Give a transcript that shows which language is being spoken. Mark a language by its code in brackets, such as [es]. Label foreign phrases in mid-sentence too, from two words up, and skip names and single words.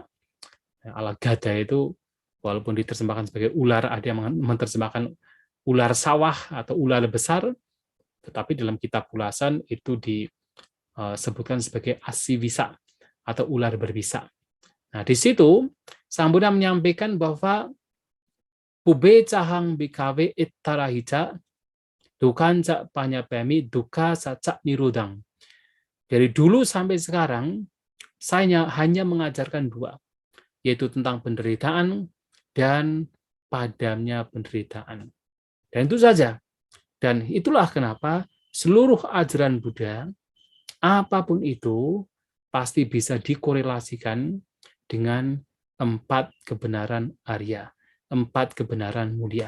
[id] Alagada itu walaupun diterjemahkan sebagai ular, ada yang menerjemahkan ular sawah atau ular besar, tetapi dalam kitab ulasan itu disebutkan sebagai asivisa atau ular berbisa. Nah, di situ Sang Buddha menyampaikan bahwa [pi] Pube cahang bikawe ittarahija dukanca panyapemi duka sacak nirudang. [id] Dari dulu sampai sekarang, saya hanya mengajarkan 2, yaitu tentang penderitaan dan padamnya penderitaan. Dan itu saja. Dan itulah kenapa seluruh ajaran Buddha, apapun itu, pasti bisa dikorelasikan dengan 4 kebenaran Arya, 4 kebenaran mulia.